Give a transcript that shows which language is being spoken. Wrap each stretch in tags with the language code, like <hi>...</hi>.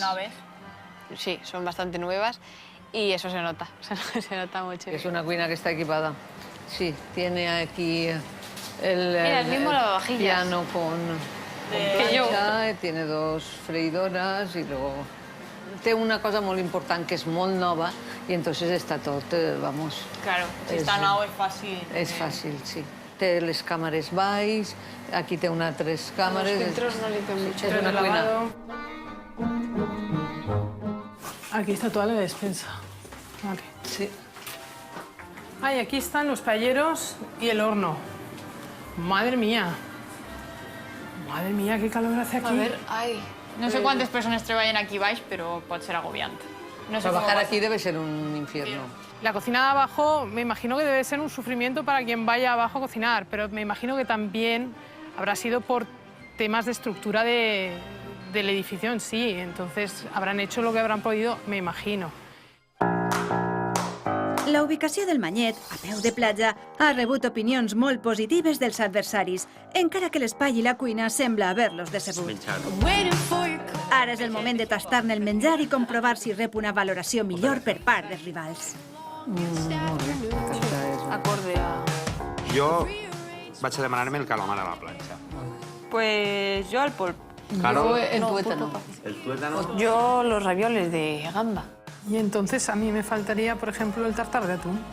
<ca>Noves.</ca> <es>Sí, son bastante nuevas y eso se nota, se nota mucho. Es una cuina que está equipada. Sí, tiene aquí Mira, el mismo lavavajillas. piano con Que yo. plancha, tiene 2 freidoras y luego</es> <ca>té una cosa molt important, que és molt nova, i entonces està tot, vamos... Claro, si està nou és fàcil. És fàcil, sí. Té les càmeres baix, aquí té unas 3 càmeres...</ca> <es>Los filtros no limpian mucho.</es> <ca>És una cuina.</ca> <es>Aquí está toda la despensa. Vale. Sí. Ah, y aquí están los paelleros y el horno. Madre mía. Madre mía, qué calor hace aquí. A ver, ay.</es> <ca>No sé quantes persones treballen aquí baix, però pot ser agobiant.</ca> <es>No sé Trabajar aquí debe ser un infierno. La cocina de abajo me imagino que debe ser un sufrimiento para quien vaya abajo a cocinar, pero me imagino que también habrá sido por temas de estructura del edificio en sí. Entonces habrán hecho lo que habrán podido, me imagino.</es> <ca>La ubicació del Manyet, a peu de platja, ha rebut opinions molt positives dels adversaris, encara que l'espai i la cuina sembla haver-los decebut. Ara és el moment de tastar-ne el menjar i comprovar si rep una valoració millor per part dels rivals.</ca> <es>Acorde a...</es> <ca>Jo vaig a demanar-me el calamar a la planxa.</ca> <es>Pues yo al polp. Carol, El tuétano. el tuétano. Yo los ravioles de gamba. Y entonces a mí me faltaría, por ejemplo, el tartar de atún.</es>